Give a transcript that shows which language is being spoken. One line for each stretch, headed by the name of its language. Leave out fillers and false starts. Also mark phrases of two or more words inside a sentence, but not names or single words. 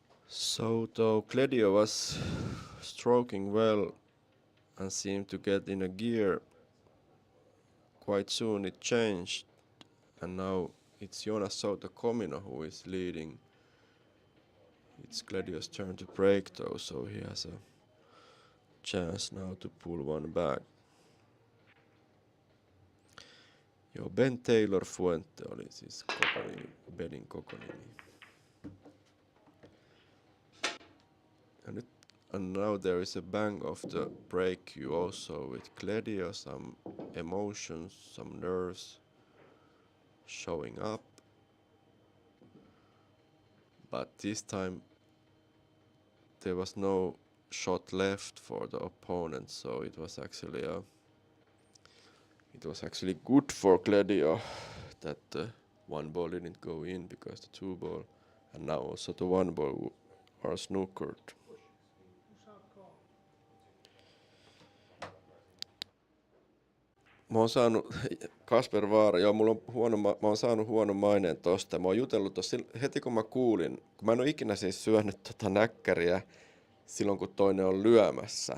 English: Souto Kledio was stroking well and seemed to get in a gear. Quite soon it changed, and now it's Jonas Souto Comino who is leading. It's Kledio's turn to break though, so he has a chance now to pull one back.
Finnish: Joo, Ben Taylor Fuente oli siis Benin koko nimi.
English: And now there is a bang of the break cue also with Kledio, some emotions, some nerves showing up. But this time there was no shot left for the opponent, so it was actually good for Kledio that the one ball didn't go in because the two ball and now also the one ball are snookered.
Finnish: Mä oon saanut, Kasper Vaara, joo, mä oon saanut huonon maineen tosta. Mä oon jutellut tossa heti kun mä kuulin, kun mä en oo ikinä siis syönyt näkkäriä silloin kun toinen on lyömässä.